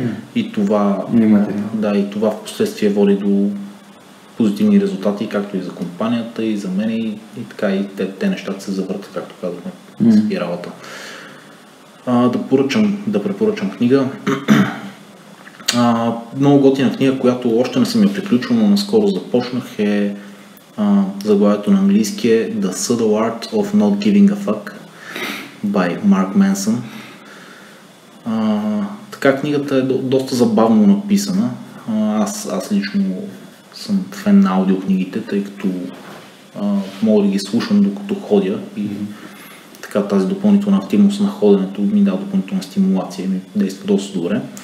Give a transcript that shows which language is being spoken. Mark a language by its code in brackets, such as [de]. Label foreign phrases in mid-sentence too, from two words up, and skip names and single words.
[bg] И това в последствие води до позитивни резултати, както и за компанията, и за мен, и така, и те нещата се завъртат, както казахме, спиралата. Да препоръчам книга. Много готина книга, която още не съм я приключил, но наскоро започнах, е заглавието на английски е The Subtle Art of Not Giving a Fuck by Mark Manson. Така, книгата е доста забавно написана. Аз лично съм фен на аудиокнигите, тъй като мога да ги слушам докато ходя и така тази допълнителна активност на ходенето ми дава допълнителна стимулация и ми действа доста добре.